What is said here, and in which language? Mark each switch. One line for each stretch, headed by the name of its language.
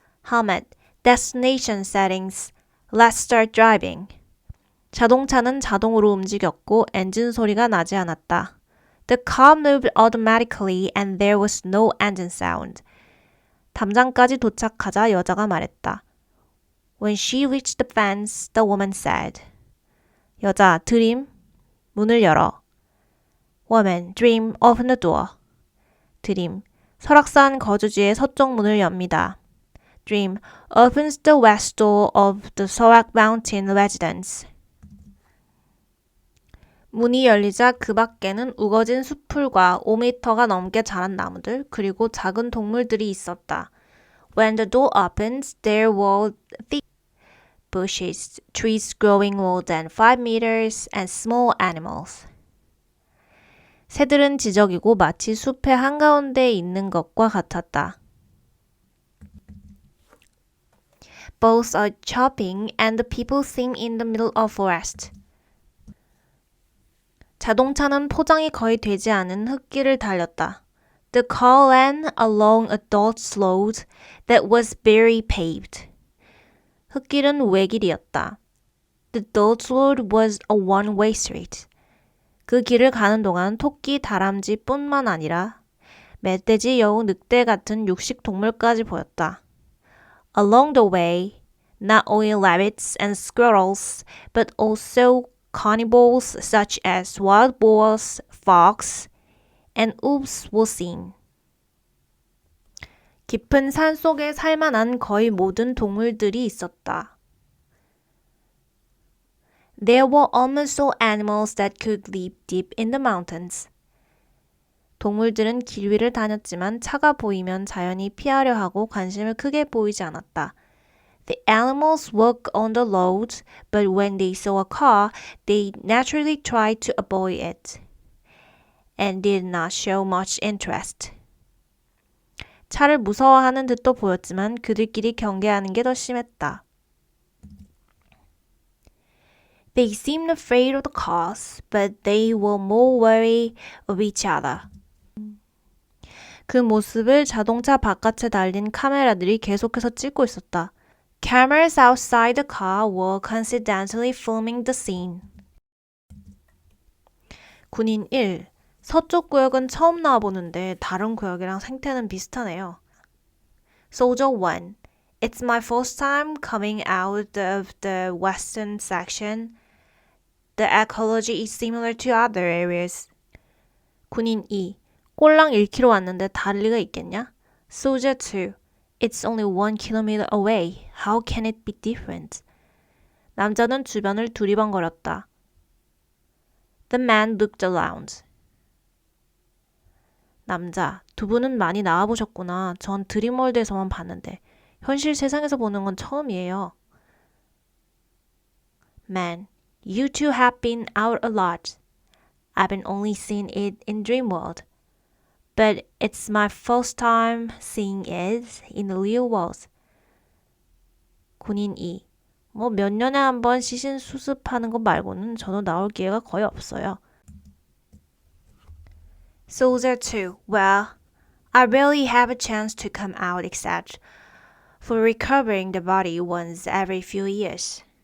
English: Helmet, destination settings, let's start driving.
Korean: 자동차는 자동으로 움직였고 엔진 소리가 나지 않았다.
English: The car moved automatically and there was no engine sound.
Korean: 담장까지 도착하자 여자가 말했다.
English: When she reached the fence, the woman said.
Korean: 여자, 드림, 문을 열어.
English: Woman, Dream, open the door.
Korean: 드림, 설악산 거주지의 서쪽 문을 엽니다.
English: Dream, opens the west door of the Sorak Mountain residence.
Korean: 문이 열리자 그 밖에는 우거진 숲풀과 5m가 넘게 자란 나무들 그리고 작은 동물들이 있었다.
English: When the door opened, there were thick bushes, trees growing more than 5 meters, and small animals.
Korean: 새들은 지저귀고 마치 숲의 한가운데에 있는 것과 같았다.
English: Both are chopping and the people seem in the middle of forest.
Korean: 자동차는 포장이 거의 되지 않은 흙길을 달렸다.
English: The car ran along a dirt road that was barely paved.
Korean: 흙길은 우회길이었다.
English: The dirt road was a one-way street.
Korean: 그 길을 가는 동안 토끼, 다람쥐뿐만 아니라 멧돼지, 여우, 늑대 같은 육식 동물까지 보였다.
English: Along the way, Not only rabbits and squirrels, but also carnivores such as wild boars, fox, and wolves were seen.
Korean: 깊은 산 속에 살만한 거의 모든 동물들이 있었다.
English: There were almost all animals that could live deep in the mountains.
Korean: 동물들은 길 위를 다녔지만 차가 보이면 자연히 피하려 하고 관심을 크게 보이지 않았다.
English: The animals walked on the road, but when they saw a car, they naturally tried to avoid it and did not show much interest.
Korean: 차를 무서워하는 듯도 보였지만 그들끼리 경계하는 게 더 심했다.
English: They seemed afraid of the cars, but they were more wary of each other.
Korean: 그 모습을 자동차 바깥에 달린 카메라들이 계속해서 찍고 있었다.
English: Cameras outside the car were coincidentally filming the scene.
Korean: 군인 1. 서쪽 구역은 처음 나와보는데 다른 구역이랑 생태는 비슷하네요.
English: Soldier 1. It's my first time coming out of the western section. The ecology is similar to other areas.
Korean: 군인 2. 꼴랑 1km 왔는데 다를 리가 있겠냐?
English: Soldier 2. It's only 1 kilometer away. How can it be different?
Korean: 남자는 주변을 두리번거렸다.
English: The man looked around.
Korean: 남자, 두 분은 많이 나와보셨구나. 전 드림월드에서만 봤는데 현실 세상에서 보는 건 처음이에요.
English: Man, you two have been out a lot. I've been only seen it in Dreamworld. But it's my first time seeing it in the real world.
Korean: 군인 2. 뭐 몇 년에 한 번 시신 수습하는 것 말고는 저도 나올 기회가 거의 없어요.
English: Soldier 2. Well, I rarely have a chance to come out except for recovering the body once every few years.